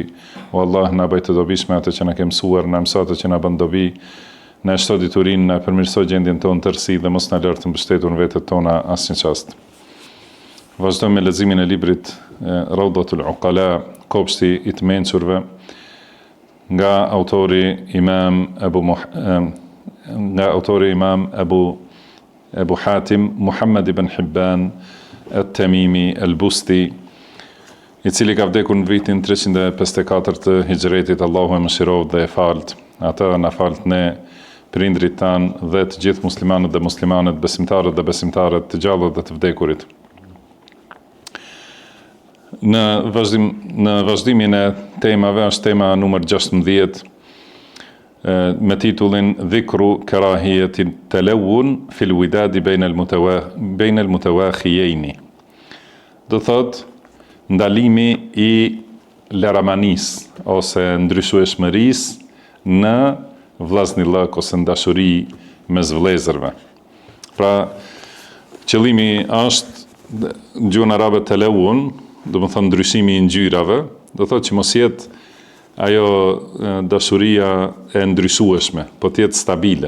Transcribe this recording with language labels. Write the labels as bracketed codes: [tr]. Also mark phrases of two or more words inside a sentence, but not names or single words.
[sq] O Allah, na bëj të dobishme atë që na ke mësuar, na mëso atë që na bën dobi, na shto diturinë, na përmirëso gjendjen tonë tërësi dhe mos na lër të mbështetur në vetët tona asnjë çast. Vazhdojmë me leximin e librit Rawdatul Uqala, kopshti i të mençurve, nga autori Imam Abu Hatim Muhammad ibn Hibban at-Tamimi al-Busti, i cili ka vdekur në vitin 354 të Hijretit. Allahu e mëshiroft dhe e falt. Ata na falt ne, prindrit tan dhe të gjithë muslimanët dhe muslimanet, besimtarët dhe besimtarët, të gjallët dhe të vdekurit. Në vazhdimin e temave është tema numër 16 me titullin Dhikru karahiyati talawun fil widadi baina al mutawakhiyaini. Do thot ndalimi i laramanis ose ndryshueshmërisë në vllaznillëk ose dashuri mes vëllezërve. Pra, qëllimi është në gjuhën arabe talawun, do të thonë ndryshimi i ngjyrave, do thotë që mos jetë ajo dashuria e ndryshueshme, po të jetë stabile.